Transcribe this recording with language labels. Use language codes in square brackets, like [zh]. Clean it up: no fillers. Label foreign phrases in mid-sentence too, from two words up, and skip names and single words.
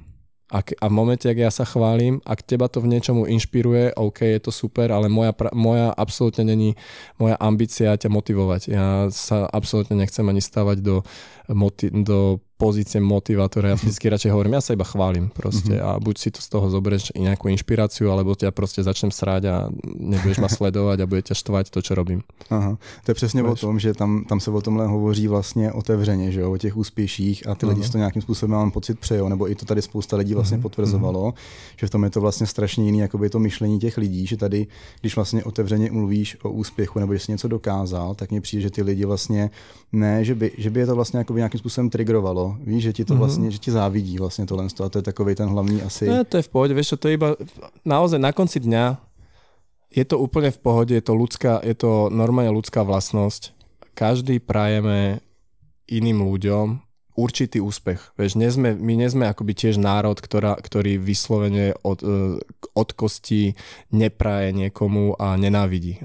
[sk] A v momente, ak ja sa chválim, ak teba to v niečomu inšpiruje, OK, je to super, ale moja absolútne není moja ambícia ťa motivovať. Ja sa absolútne nechcem ani stavať do pozície motivátora. Ja vždycky radšej hovorím, ja sa iba chválim proste a buď si to z toho zoberieš nejakú inšpiráciu, alebo ťa proste začnem sráť a nebudeš ma sledovať a bude ťa štvať to, čo robím. [cs] Aha, to je přesně o tom, že tam se o tomhle hovoří vlastně otevřeně, že jo, o těch úspěších a ty lidi si to nějakým způsobem, mám pocit, přejou, nebo i to tady spousta lidí vlastně potvrzovalo, že v tom je to vlastně strašně jiný, jakoby to myšlení těch lidí, že tady, když vlastně otevřeně mluvíš o úspěchu nebo že jsi něco dokázal, tak mně přijde, že ty lidi vlastně ne, že by je to vlastně nějakým způsobem triggerovalo. Víš, že ti to vlastně, že ti závidí vlastně tohle a to je takovej ten hlavní asi. [sk] No, to je v pohode, vieš čo, to je iba naozaj na konci dňa je to úplne v pohode, je to normálne ľudská vlastnosť. Každý prajeme iným ľuďom určitý úspech. Vieš, my nie sme akoby tiež národ, ktorý vyslovene od kosti nepraje niekomu a nenávidí.